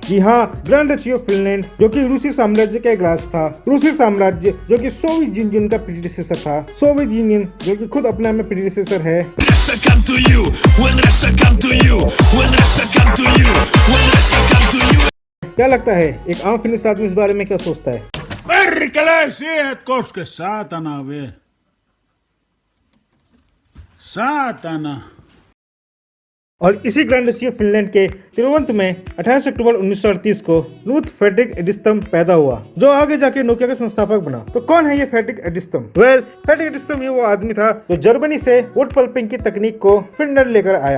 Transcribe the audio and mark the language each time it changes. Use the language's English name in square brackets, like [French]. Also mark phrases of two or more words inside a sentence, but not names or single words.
[Hindi] जी हाँ, ग्रैंड डची ऑफ फिनलैंड, जो कि रूसी साम्राज्य का एक राज था। रूसी साम्राज्य जो कि सोवियत यूनियन का प्रीडिसेसर था। सोवियत यूनियन जो कि खुद अपने आप में प्रीडिसेसर है। क्या लगता है एक आम फिनिश आदमी इस बारे में क्या सोचता है? [Finnish] Perkele, siihen koske, saatana vie. Saatana. [Hindi] और इसी ग्रैंड डची ऑफ फिनलैंड के तिरुवंत में 28 अक्टूबर 1938 को लूथ फ्रेडरिक एडिस्टम पैदा हुआ, जो आगे जाके नोकिया का संस्थापक बना। तो कौन है ये फ्रेडरिक एडिस्टम? फ्रेडरिक एडिस्टम ये वो आदमी था जो जर्मनी से [English] wood pulping [Hindi] की तकनीक को फिनलैंड लेकर आया।